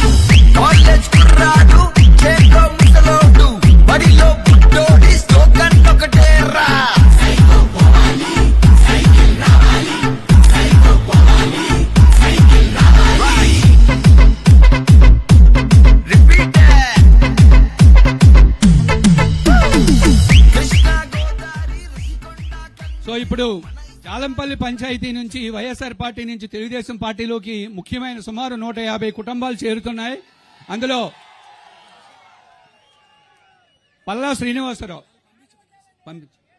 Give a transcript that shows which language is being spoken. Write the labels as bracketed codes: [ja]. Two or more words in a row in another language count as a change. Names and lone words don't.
[te] College కుర్రాడు, చెక్కో ముసలోడు, బడిలో బుడ్డోడి, slogan ఒకటేరా. Psycho, Pomali. Psycho, Ramali. Psycho, Pomali. Psycho, Ramali. [en] Repeat it. [te] కృష్ణా గోదావరి రుషికొండ సో ఇప్పుడు చాలంపల్లి పంచాయతీ నుంచి, వైఎస్ఆర్ పార్టీ నుంచి తెలుగుదేశం పార్టీలోకి ముఖ్యమైన సుమారు 150 కుటుంబాలు చేరుతున్నాయి. అందులో పల్లా శ్రీనివాసరావు పంపించు.